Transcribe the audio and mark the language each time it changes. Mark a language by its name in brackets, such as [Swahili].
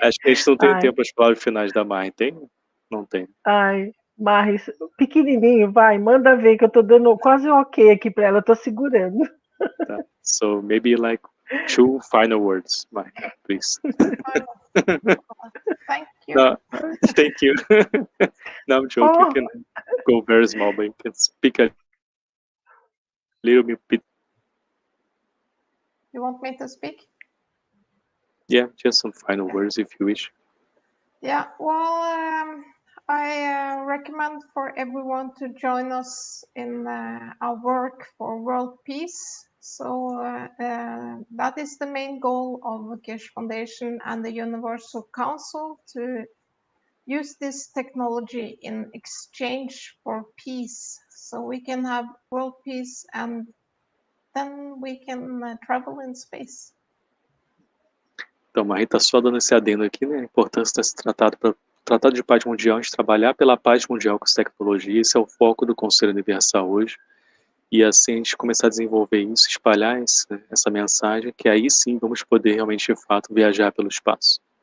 [Portuguese] Acho que a gente não tem tempo para as palavras finais da Mari, tem? Não tem. ai, Mari, pequenininho, vai, manda ver que eu tô dando quase um ok aqui para ela, eu tô segurando. Tá. [English] So maybe like 2 final words, Mari, please. Thank you. No, thank you. No, I'm joking. You can go very small, but you can speak a little bit. You want me to speak? Yeah, just some final words if you wish. Yeah, well, I recommend for everyone to join us in our work for world peace. So that is the main goal of the Cash Foundation and the Universal Council, to use this technology in exchange for peace. So we can have world peace and then we can travel in space. [Portuguese] Então, Mari está só dando esse adendo aqui, né? A importância desse Tratado de Paz Mundial, a gente trabalhar pela paz mundial com as tecnologias. Esse é o foco do Conselho Universal hoje. E assim a gente começar a desenvolver isso, espalhar essa mensagem, que aí sim vamos poder realmente, de fato, viajar pelo espaço.